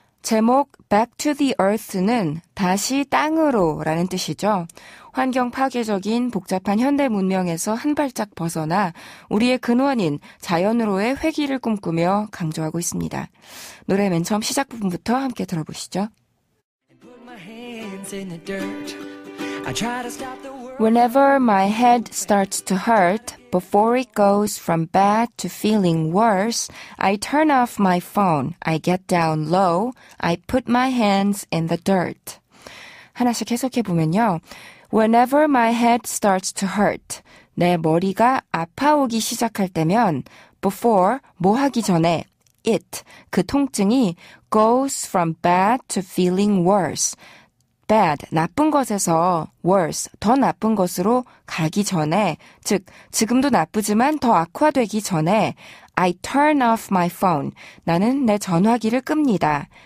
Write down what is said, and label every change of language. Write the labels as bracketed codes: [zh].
[ko] 제목 Back to the Earth는 다시 땅으로 라는 뜻이죠. 환경 파괴적인 복잡한 현대 문명에서 한 발짝 벗어나 우리의 근원인 자연으로의 회귀를 꿈꾸며 강조하고 있습니다. 노래 맨 처음 시작 부분부터 함께 들어보시죠. [en] Whenever my head starts to hurt, before it goes from bad to feeling worse, I turn off my phone, I get down low, I put my hands in the dirt. [ko] 하나씩 해석해보면요. [en] Whenever my head starts to hurt, [ko] 내 머리가 아파오기 시작할 때면 before, 뭐 하기 전에 it, 그 통증이 [en] goes from bad to feeling worse, [ko] bad, 나쁜 것에서 worse, 더 나쁜 것으로 가기 전에, 즉 지금도 나쁘지만 더 악화되기 전에 [en] I turn off my phone, [ko] 나는 내 전화기를 끕니다.